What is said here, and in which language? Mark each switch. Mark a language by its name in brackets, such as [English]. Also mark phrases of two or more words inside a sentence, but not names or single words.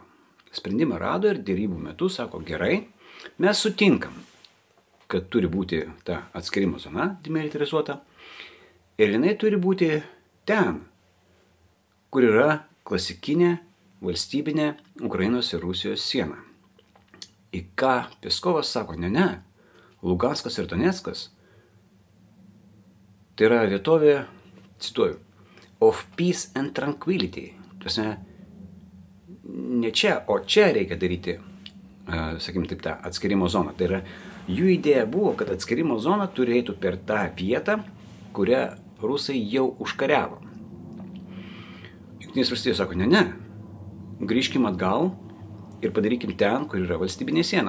[Lithuanian] Sprendimą rado ir dėrybų metu sako, gerai, mes sutinkam, kad turi būti ta atskirimo zona demilitarizuota ir jinai turi būti ten, kur yra klasikinė valstybinė Ukrainos ir Rusijos siena. Į ką Peskovas sako, ne, Luganskas ir Doneckas, tai yra vietovė, cituoju, [English] of peace and tranquility. [Lithuanian] Tuosme, ne čia, o čia reikia daryti, sakykim taip, tą atskirimo zoną. Tai yra, jų idėja buvo, kad atskirimo zona turėtų per tą vietą, kurią rusai jau užkariavo. Jungtinės valstijos sako, ne, grįžkim atgal ir padarykim ten, kur yra valstybinė siena.